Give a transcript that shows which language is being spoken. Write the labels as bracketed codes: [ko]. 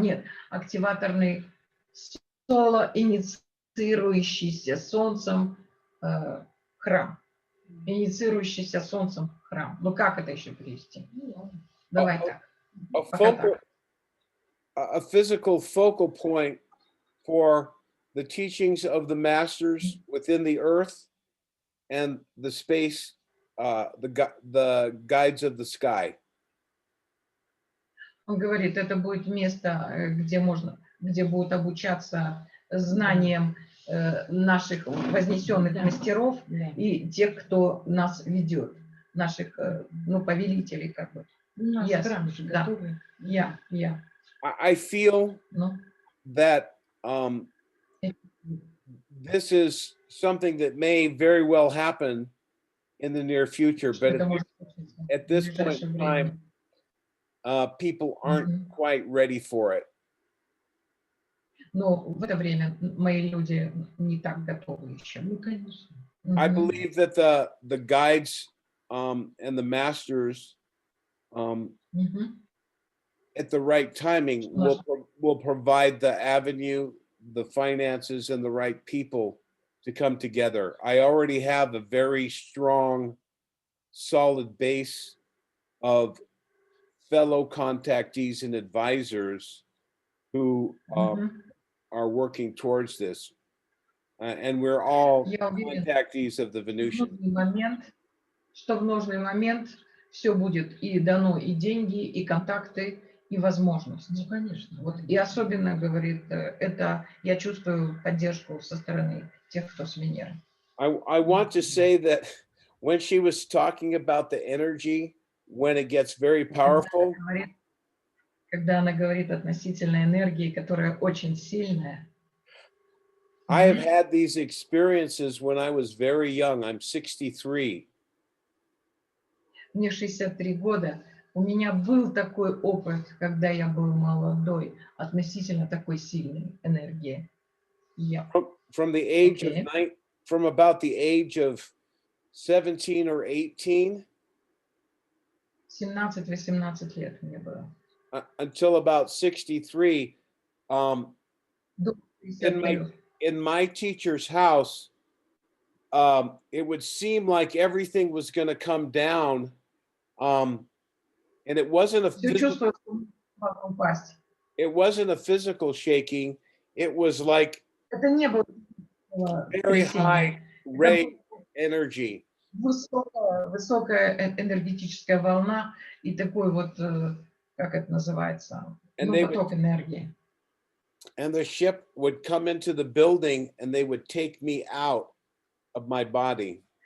[ru] Нет, активаторный соло-инициирующийся солнцем храм. Инициирующийся солнцем храм. Ну как это еще перевести? Давай так. [en] A physical focal point for the teachings of the masters within the earth and the space, the guides of the sky. [ru] Он говорит, это будет место, где будут обучаться знаниям наших вознесенных мастеров и тех, кто нас ведет, наших, повелителей, как бы. [en] Yes. [ru] Да. [en] Yeah. I feel that this is something that may very well happen in the near future, but at this point in time, people aren't quite ready for it. [ru] Но в это время мои люди не так готовы еще. Ну, конечно. [en] I believe that the guides and the masters at the right timing will provide the avenue, the finances, and the right people to come together. I already have a very strong, solid base of fellow contactees and advisors who are working towards this. And we're all contactees of the Venusian. [ru] Что в нужный момент все будет и дано, и деньги, и контакты, и возможности. Ну, конечно. Вот, и особенно, говорит, это я чувствую поддержку со стороны тех, кто с Венеры. [en] I want to say that when she was talking about the energy, when it gets very powerful, [ru] Когда она говорит относительно энергии, которая очень сильная. [en] I have had these experiences when I was very young. I'm 63. [ru] Мне 63 года. У меня был такой опыт, когда я был молодой, относительно такой сильной энергии. [en] From the age of from about the age of 17 or 18 [ru] 17-18 лет мне было. [en] until about 63. [ru] До 63. [en] In my teacher's house, it would seem like everything was going to come down, and it wasn't a [ru] Всё чувствую, что могу упасть. [en] it wasn't a physical shaking. It was like [ru] Это не было [en] very high [ru] трясение. [en] ray energy. [ru] Высокая энергетическая волна и такой вот, как это называется, [en] And they [ru] поток энергии. [en] And the ship would come into the building and they would take me out of my body.